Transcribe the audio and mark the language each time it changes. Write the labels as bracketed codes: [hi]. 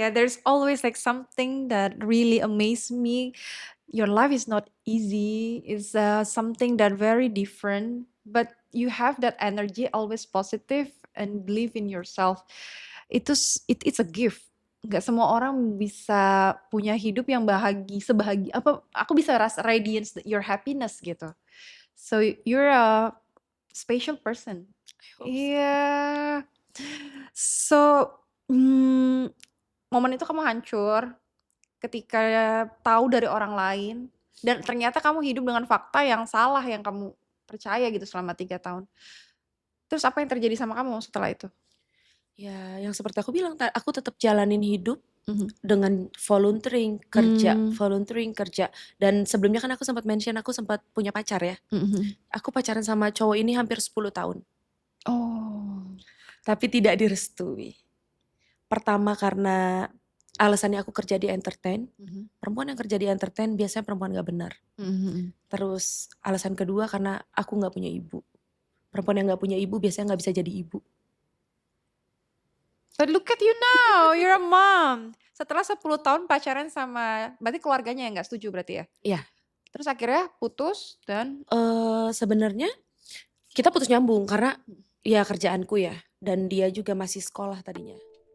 [en] Yeah, there's always like something that really amazed me. Your life is not easy. It's something that very different, but you have that energy, always positive and believe in yourself. It's a gift. [id] Nggak semua orang bisa punya hidup yang sebahagia apa aku bisa rasa [en] radiance your happiness [id] gitu. [en] So you're a special person. [id] Iya. So, momen itu kamu hancur ketika tahu dari orang lain dan ternyata kamu hidup dengan fakta yang salah yang kamu percaya gitu selama 3 tahun. Terus apa yang terjadi sama kamu setelah itu? Ya, yang seperti aku bilang, aku tetap jalanin hidup dengan volunteering kerja. Dan sebelumnya kan aku sempat mention aku sempat punya pacar ya. Aku pacaran sama cowok ini hampir 10 tahun. Oh. Tapi tidak direstui. Pertama karena alasannya aku kerja di entertain. Perempuan yang kerja di entertain biasanya perempuan gak benar. Terus alasan kedua karena aku gak punya ibu. Perempuan yang gak punya ibu biasanya gak bisa jadi ibu. [en] But look at you now, you're a mom. [id] Setelah 10 tahun pacaran sama, berarti keluarganya yang gak setuju berarti ya? Iya. Terus akhirnya putus dan? Sebenarnya kita putus nyambung karena ya kerjaanku ya. Dan dia juga masih sekolah tadinya.